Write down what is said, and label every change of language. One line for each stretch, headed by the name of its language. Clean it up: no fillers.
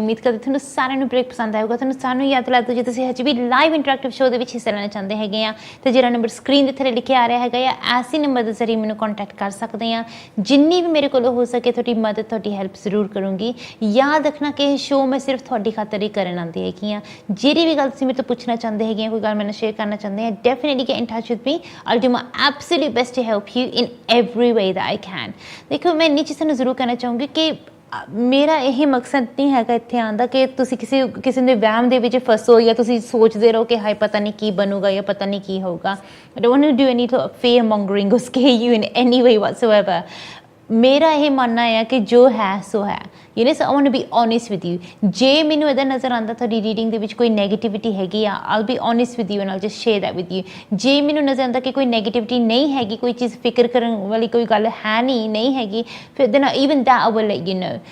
Punjabi: ਉਮੀਦ ਕਰਦੇ ਤੁਹਾਨੂੰ ਸਾਰਿਆਂ ਨੂੰ ਬ੍ਰੇਕ ਪਸੰਦ ਆਏਗਾ। ਤੁਹਾਨੂੰ ਸਾਨੂੰ ਯਾਦ ਲਾ ਦਿਓ ਜੇ ਤੁਸੀਂ ਹਜੇ ਵੀ ਲਾਈਵ ਇੰਟਰੈਕਟਿਵ ਸ਼ੋਅ ਦੇ ਵਿੱਚ ਹਿੱਸਾ ਲੈਣਾ ਚਾਹੁੰਦੇ ਹੈਗੇ ਆ ਤੇ ਜਿਹੜਾ ਨੰਬਰ ਸਕਰੀਨ ਦੇ ਥੱਲੇ ਲਿਖਿਆ ਆ ਰਿਹਾ ਹੈਗਾ ਆ, ਐਸੇ ਨੰਬਰ ਦੇ ਜ਼ਰੀਏ ਮੈਨੂੰ ਕੰਟੈਕਟ ਕਰ ਸਕਦੇ ਆ। ਜਿੰਨੀ ਵੀ ਮੇਰੇ ਕੋਲੋਂ ਹੋ ਸਕੇ ਤੁਹਾਡੀ ਮਦਦ, ਤੁਹਾਡੀ ਹੈਲਪ ਜ਼ਰੂਰ ਕਰੂੰਗੀ। ਯਾਦ ਰੱਖਣਾ ਕਿ ਇਹ ਸ਼ੋਅ ਮੈਂ ਸਿਰਫ ਤੁਹਾਡੀ ਖਾਤਰ ਹੀ ਕਰਨ ਆਉਂਦੀ ਹੈਗੀ ਆ। ਜਿਹੜੀ ਵੀ ਗੱਲ ਤੁਸੀਂ ਮੇਰੇ ਤੋਂ ਪੁੱਛਣਾ ਚਾਹੁੰਦੇ ਹੈਗੇ ਆ, ਕੋਈ ਗੱਲ ਮੈਨੂੰ ਸ਼ੇਅਰ ਕਰਨਾ ਚਾਹੁੰਦੇ ਆ,
English: Definitely get in touch with me. I'll do my absolute best to help you in every way that I can।
Punjabi: ਦੇਖੋ, ਮੈਂ ਇੰਨੀ ਚੀਜ਼ਾਂ ਨੂੰ ਜ਼ਰੂਰ ਕਹਿਣਾ ਚਾਹੂੰਗੀ ਕਿ ਮੇਰਾ ਇਹ ਮਕਸਦ ਨਹੀਂ ਹੈਗਾ ਇੱਥੇ ਆਉਣ ਦਾ ਕਿ ਤੁਸੀਂ ਕਿਸੇ ਦੇ ਵਹਿਮ ਦੇ ਵਿੱਚ ਫਸੋ ਜਾਂ ਤੁਸੀਂ ਸੋਚਦੇ ਰਹੋ ਕਿ ਹਾਏ ਪਤਾ ਨਹੀਂ ਕੀ ਬਣੂਗਾ ਜਾਂ ਪਤਾ ਨਹੀਂ ਕੀ ਹੋਊਗਾ।
English: I don't want to do any fear mongering or scare you in any way whatsoever।
Punjabi: ਮੇਰਾ ਇਹ ਮੰਨਣਾ ਹੈ ਕਿ ਜੋ ਹੈ ਸੋ ਹੈ।
English: You know, so I want to be honest with you.
Punjabi: ਜੇ ਮੈਨੂੰ ਇੱਦਾਂ ਨਜ਼ਰ ਆਉਂਦਾ ਤੁਹਾਡੀ ਰੀਡਿੰਗ ਦੇ ਵਿੱਚ ਕੋਈ ਨੈਗੇਟਿਵਿਟੀ ਹੈਗੀ ਆ,
English: I'll be honest with you and I'll just share that with you।
Punjabi: ਜੇ ਮੈਨੂੰ ਨਜ਼ਰ ਆਉਂਦਾ ਕਿ ਕੋਈ ਨੈਗੇਟਿਵਿਟੀ ਨਹੀਂ ਹੈਗੀ, ਕੋਈ ਚੀਜ਼ ਫਿਕਰ ਕਰਨ ਵਾਲੀ ਕੋਈ ਗੱਲ ਹੈ ਨਹੀਂ ਹੈਗੀ, ਫਿਰ
English: then even that I will let you know।